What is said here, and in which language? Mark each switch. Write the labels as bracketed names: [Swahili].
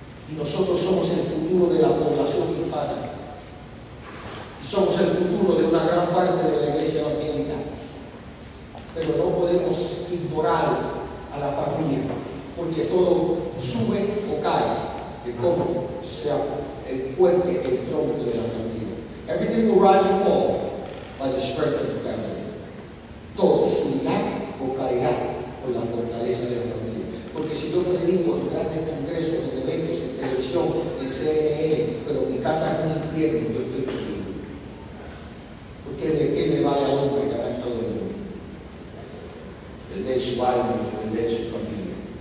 [Spanish] Y nosotros somos el futuro de la población hispana. Y somos el futuro de una gran parte de la iglesia evangélica. Pero no podemos ignorar a la familia, porque todo sube o cae de cómo sea el fuerte, el tronco de la familia. [English] Everything will rise and fall by the strength of the family. [Spanish] Todo subirá o caerá por la fortaleza de la familia. Porque si yo predico en grandes congresos, en eventos, en televisión, en CNN, pero mi casa es un infierno, yo estoy perdido. Porque ¿de qué le vale al hombre ganar todo el mundo? El de su alma y el de su familia.